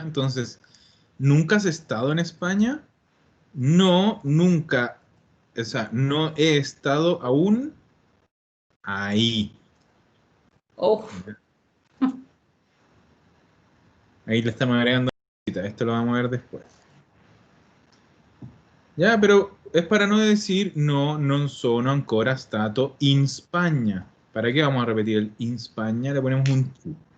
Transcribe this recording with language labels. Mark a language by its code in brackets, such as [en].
[es] Entonces, ¿nunca has estado en España? No, nunca. O sea, no he estado aún ahí. Oh, Ahí le estamos agregando. Esto lo vamos a ver después. Ya, pero es para no decir no, [it] non sono ancora stato in Spagna. [es] ¿Para qué vamos a repetir el in Spagna? Le ponemos un tu.